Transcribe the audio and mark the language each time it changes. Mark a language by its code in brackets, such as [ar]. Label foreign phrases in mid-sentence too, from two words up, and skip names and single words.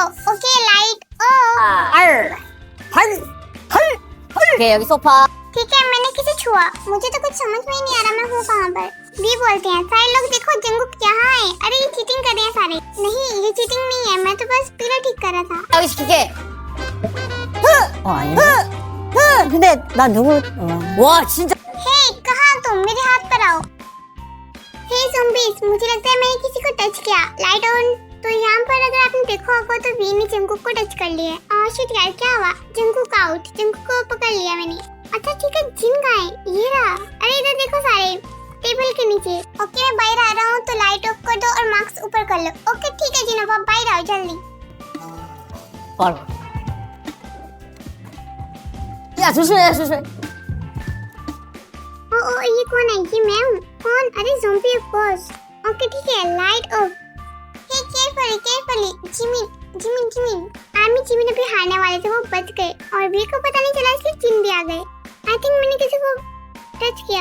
[en] okay light [hi] ओके अभी सोफा। ठीक है, मैंने किसे छुआ? मुझे तो कुछ समझ में ही नहीं आ रहा मैं हूँ कहाँ पर। भी बोलते हैं सारे लोग, देखो जंगकुक यहाँ है। अरे ये चीटिंग कर रहे हैं सारे। नहीं ये चीटिंग नहीं है, मैं तो बस पिलो ठीक कर रहा था। [ko] 여기 시키게. 근데 나 누구? 와 진짜. [hi] हे कहाँ तुम? मेरे हाथ पर आओ। [en] hey zombies, [hi] मुझे लगता है मैंने किसी को टच किया। [en] light on. [hi] तो यहाँ पर अगर आपने देखा होगा तो वी ने जंगकुक को टच कर लिया है। शिट यार, क्या हुआ? जंगकुक आउट। जंगकुक को पकड़ लिया मैंने। अच्छा ठीक है, जिन कहाँ है? ये रहा। अरे इधर देखो सारे टेबल के नीचे। ओके मैं बाहर आ रहा हूँ, तो [en] light off [hi] कर दो और मार्क्स ऊपर कर लो। ओके ठीक है जिन, अब बाहर आओ जल्दी। [ko] 바로. 야 조심해 조심해. [hi] ओ ये कौन है? ये मैं हूँ। कौन? अरे [en] zombie of course. [hi] ओके ठीक है, [en] light off. hey carefully [hi] जिमिन। आर्मी जिमिन अभी हारने वाले थे, वो बच गए और वी को पता नहीं चला इसलिए जिन भी आ गए। [en] I think [hi] मैंने किसी को टच किया।